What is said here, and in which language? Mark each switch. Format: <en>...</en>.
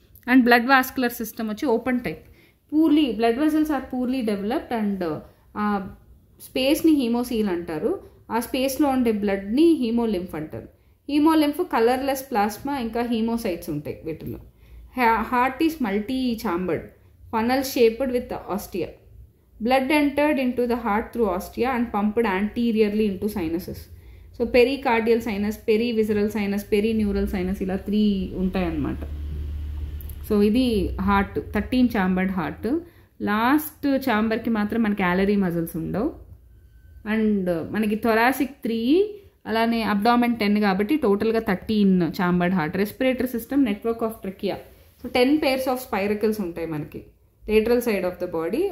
<en>And blood vascular system వచ్చి open type. Blood vessels are poorly developed and స్పేస్ని haemocoel అంటారు.</en> <te>ఆ స్పేస్లో ఉండే బ్లడ్ని హీమోలింఫ్ అంటారు. హీమోలింఫ్ కలర్లెస్ ప్లాస్మా, ఇంకా హీమోసైట్స్ ఉంటాయి వీటిలో.</te> <en>Heart is multi chambered, funnel shaped with ostia. Blood entered into the heart through ostia and pumped anteriorly into sinuses. So pericardial sinus, perivisceral sinus, perineural sinus</en> <te>ఇలా 3 ఉంటాయి అన్నమాట. So ఇది heart, 13 chambered heart. Last ఛాంబర్కి మాత్రం మనకి calorie muscles ఉండవు. And మనకి thoracic 3, అలానే abdomen 10 కాబట్టి టోటల్గా 13 chambered heart.</te> <en>Respiratory system, network of trachea. So 10 pairs of spiracles</en> <te>ఉంటాయి మనకి</te> <en>Lateral side of the body.</en>